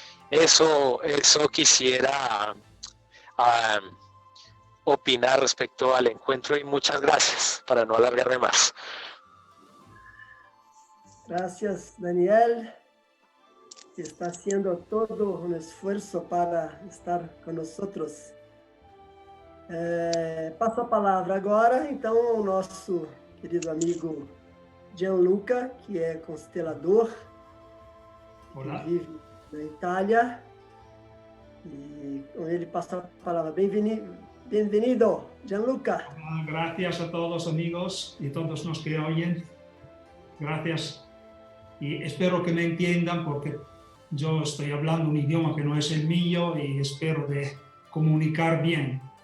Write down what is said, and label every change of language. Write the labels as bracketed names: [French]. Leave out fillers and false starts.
[Spanish] Eso quisiera opinar respecto al encuentro, y muchas gracias, para no alargarme más. Gracias, Daniel, que está haciendo todo un esfuerzo para estar con nosotros. [Portuguese] Passo a palavra agora, então, ao nosso querido amigo Gianluca, que é constelador. Olá. Que vive na Itália. E com ele passo a palavra. Bem-vindo, Gianluca. [Spanish] Gracias a todos, amigos, y todos los que oyen. Gracias. Y espero que me entiendan, porque yo estoy hablando un idioma que no es el mío y espero de comunicar bien.